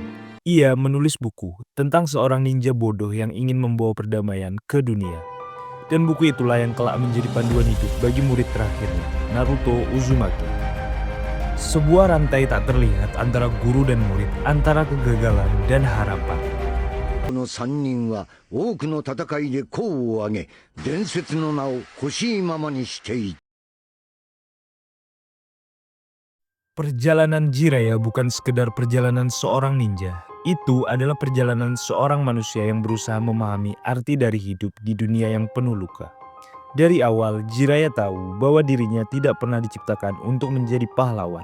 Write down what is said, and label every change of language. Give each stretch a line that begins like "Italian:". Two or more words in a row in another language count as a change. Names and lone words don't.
Indonesian: Ia menulis buku tentang seorang ninja bodoh yang ingin membawa perdamaian ke dunia. Dan buku itulah yang kelak menjadi panduan hidup bagi murid terakhirnya, Naruto Uzumaki. Sebuah rantai tak terlihat antara guru dan murid, antara kegagalan dan harapan.
Japanese: この三人は多くの戦いで功を挙げ、伝説の名を欲しいままにしていた。
Indonesian: Perjalanan Jiraiya bukan sekedar perjalanan seorang ninja. Itu adalah perjalanan seorang manusia yang berusaha memahami arti dari hidup di dunia yang penuh luka. Dari awal, Jiraiya tahu bahwa dirinya tidak pernah diciptakan untuk menjadi pahlawan.